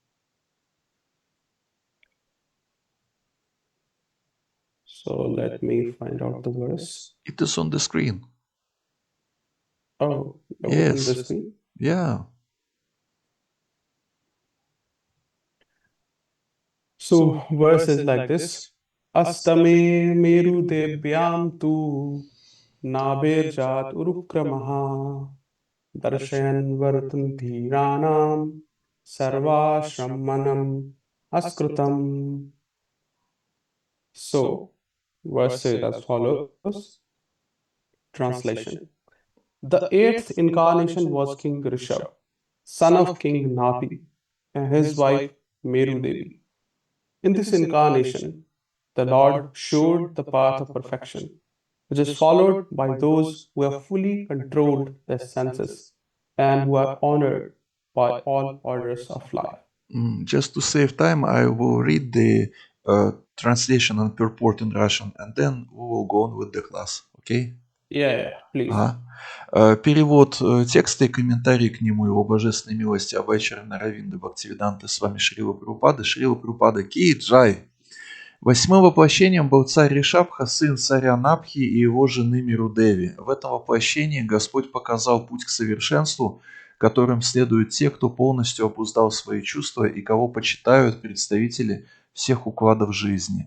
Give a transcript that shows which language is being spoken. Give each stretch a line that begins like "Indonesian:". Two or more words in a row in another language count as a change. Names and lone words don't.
English: So, let me find out the verse. It is on the screen. Oh, open the Yes. screen. Yeah. So, verse is like this.
Sanskrit: अष्टमे मेरु देव्यां तु नाभेर् जात उरुक्रमः दर्शयन् वर्त्म धीराणां सर्वाश्रम नमस्कृतम्.
English: So, verse says as follows. Translation. The eighth incarnation was King Rishabh, son of King Napi, and his wife Meru Devi. In this incarnation, the Lord showed the path of perfection, which is followed by those who have fully controlled their senses and who are honored by all orders of life. Just to save time, I will read the translation and purport in Russian, and then we will go on with the class. Okay? Yeah, please.
Russian: Ага. Перевод текста и комментарий к нему его божественной милости Абайчарана Равинды Бхактивиданты с вами Шрила Прабхупада. Шрила Прабхупада Ки Джай. Восьмым воплощением был царь Ришабха, сын царя Напхи и его жены Мирудеви. В этом воплощении Господь показал путь к совершенству, которым следуют те, кто полностью обуздал свои чувства и кого почитают представители всех укладов жизни.